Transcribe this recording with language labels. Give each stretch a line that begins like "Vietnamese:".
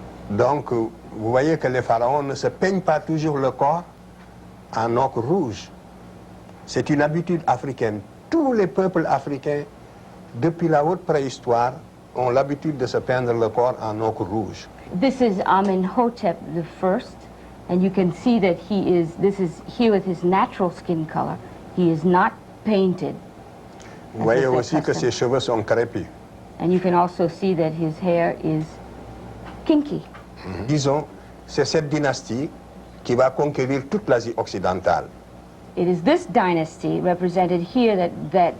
French: Donc, vous voyez que les pharaons ne se peignent pas toujours le corps en ocre rouge. C'est une habitude africaine. Tous les peuples africains, depuis la haute préhistoire, ont l'habitude de se peindre le corps en ocre rouge.
English: This is Amenhotep the First, and you can see that this is here with his natural skin color. He is not painted.
French: Vous voyez aussi que ses cheveux sont crépus.
English: And you can also see that his hair is kinky.
French: Disons, c'est cette dynastie qui va conquérir toute l'Asie occidentale.
English: It is this dynasty represented here that